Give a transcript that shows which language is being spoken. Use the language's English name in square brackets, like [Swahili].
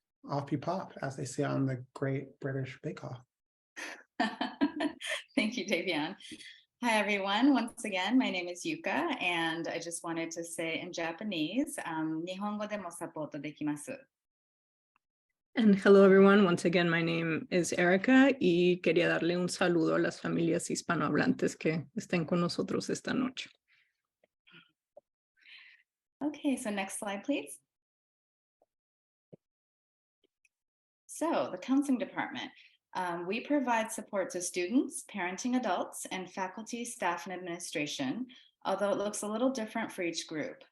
[English] Off you pop, as they say on the Great British Bake Off. Thank you, Davion. Hi, everyone. Once again, my name is Yuka, and I just wanted to say in Japanese, [Japanese] Nihongo de mo sapport dekimasu. [English] And hello, everyone. Once again, my name is Erika [Spanish] y quería darle un saludo a las familias hispanohablantes que estén con nosotros esta noche. [English] Okay, so next slide, please. So the counseling department, we provide support to students, parenting adults, and faculty, staff, and administration, although it looks a little different for each group.